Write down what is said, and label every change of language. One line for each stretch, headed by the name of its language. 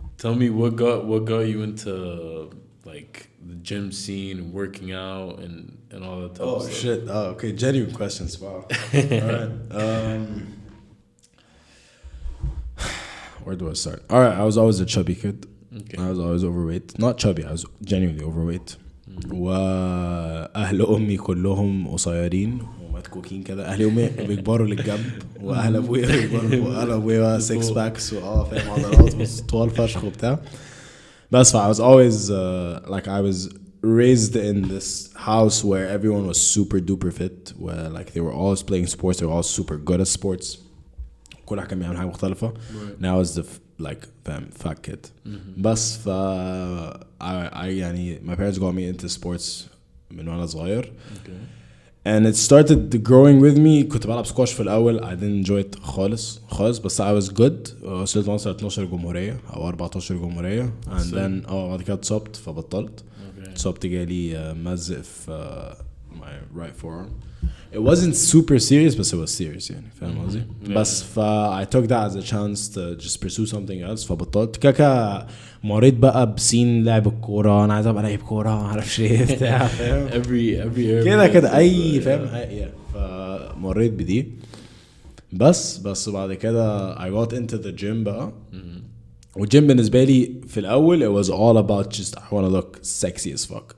English: Tell me what got you into like the gym scene and working out and all that type of stuff. Shit. Oh, okay, genuine questions. Wow. All right. Where do I start? All right, I was always a chubby kid. Okay. I was always overweight. Not chubby, I was genuinely overweight.
Arabic: واهل امي كلهم قصيرين ومتكوكين كده. اهل امي بيكبروا للجنب واهل ابويا بيكبروا واهل ابويا 6 باكس فاهم عضلات طوال فشخ وبتاع. بس
English: I was always like I was raised in this house where everyone was super duper fit, where like they were always playing sports, they were all super good at sports.
Arabic: كل واحد كان بيعمل حاجة مختلفة.
English: Now is the like fat kid.
Arabic: بس
English: I
Arabic: يعني
English: my parents got me into sports
Arabic: من وانا صغير.
English: And it started growing with me.
Arabic: كنت بلعب سكواش في الأول.
English: I didn't enjoy it
Arabic: خالص بس
English: I was good.
Arabic: وصلت مصر 12 جمهورية أو 14 جمهورية.
English: And then
Arabic: بعد كده اتصبت فبطلت. اتصبت جالي مزق في
English: my right forearm. It wasn't super serious but it was serious
Arabic: يعني فاهم قصدي؟ بس
English: I took that as a chance to just pursue something else
Arabic: فبطلت. كاكا مريت بقى بسين لعب الكورة. أنا عايز أبقى لعيب كورة ما أعرفش إيه بتاع فاهم
English: every
Arabic: كده أي فاهم فمريت بدي بس بعد كده
English: I got into the gym
Arabic: بقى. والجيم بالنسبة لي في الأول
English: it was all about just I want to look sexy as fuck.